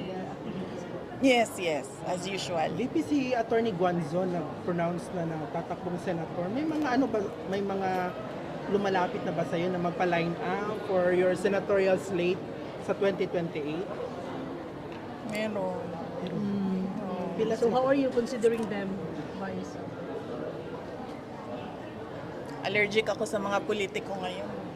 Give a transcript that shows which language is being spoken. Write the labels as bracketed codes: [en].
[en] the activities? Yes, as usual. [tl] VP si Attorney Guanzon nag-pronounce na tatakbong senator. May mga may mga lumalapit na ba sa'yo na magpa-line up [en] for your senatorial slate [tl] sa 2028? Meron. [en] So how are you considering them, Vice? [tl] Allergic ako sa mga politiko ngayon.